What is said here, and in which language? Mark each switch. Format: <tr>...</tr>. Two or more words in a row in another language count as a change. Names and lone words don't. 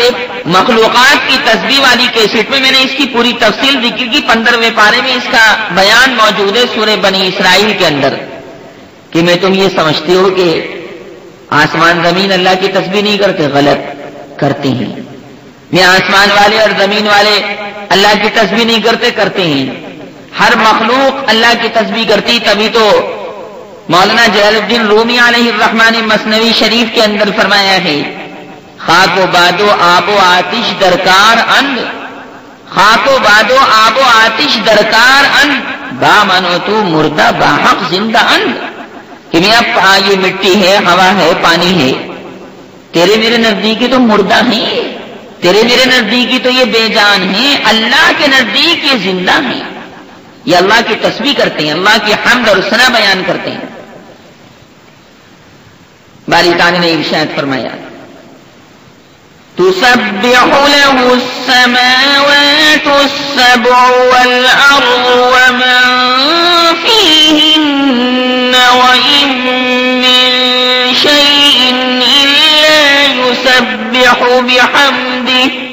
<ur>مخلوقات کی تسبیح والی کیسٹ میں نے اس کی پوری تفصیل ذکر کی، 15ویں پارے میں اس کا بیان موجود ہے سورہ بنی اسرائیل کے اندر، کہ میں تم یہ سمجھتے ہو کہ آسمان زمین اللہ کی تسبیح نہیں کرتے، غلط کرتے ہیں۔ یہ آسمان والے اور زمین والے اللہ کی تسبیح نہیں کرتے، کرتے ہیں۔ ہر مخلوق اللہ کی تسبیح کرتی، تبھی تو مولانا جلال الدین رومی علیہ الرحمن مثنوی شریف کے اندر فرمایا ہے</ur> <fa>خاک و باد و آب و آتش درکار اند، خاک و باد و آب و آتش درکار اند، با منو تو مردہ با حق زندہ اند،</fa> <ur>کہ میں اب یہ مٹی ہے، ہوا ہے، پانی ہے، تیرے میرے نزدیک تو مردہ ہیں، تیرے میرے نزدیک تو یہ بے جان ہیں، اللہ کے نزدیک یہ زندہ ہیں، یہ اللہ کی تسبیح کرتے ہیں، اللہ کی حمد اور ثنا بیان کرتے ہیں۔</ur> <ar>باری تعالیٰ نے ارشاد فرمایا تسبح له السماوات السبع والأرض ومن فيهن وإن من شيء إلا يسبح بحمده</ar>